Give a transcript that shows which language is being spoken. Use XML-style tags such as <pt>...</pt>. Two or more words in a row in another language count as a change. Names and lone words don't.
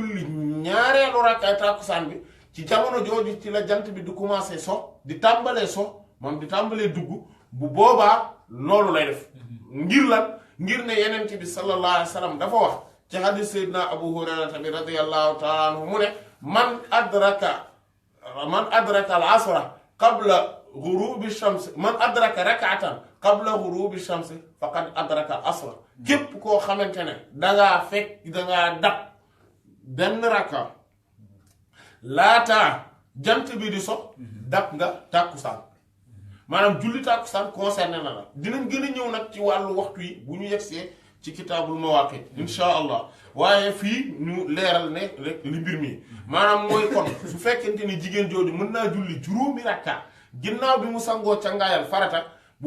<wo>julli ñaareelu rakka tàkkusaan bi ci jamono jooju ci la jant bi di commencé so di tàmbalee so moom di tàmbalee dugg bu boobaa loolu lay def ngir lan ngir ne yenent bi</wo> <ar>صلى الله عليه وسلم</ar> <wo>dafa wax ci hadis sayyidina abu hurayrata bi</wo> <ar>رضي الله تعالى عنه</ar> <wo>mu ne</wo> <ar>من أدرك العصر قبل غروب الشمس من أدرك ركعة قبل غروب الشمس فقد أدرك العصر</ar> <wo>képp koo xamante ne dangaa dab benn rakka laataa jant bi di so dab nga tàkkusaan maanaam julli tàkkusaan concerné na la dinañ gën a ñëw nag ci wàllu waxtu yi bu ñu yegsee ci kitaabul mawaqit</wo> <ar>إن شاء الله</ar> <wo>waaye fii ñu leeral ne rek li mbir mi maanaam mooy kon su fekkente ni jigéen jooju mën naa julli juróomi rakka ginnaaw bi mu sangoo cangaayal farata bu</wo>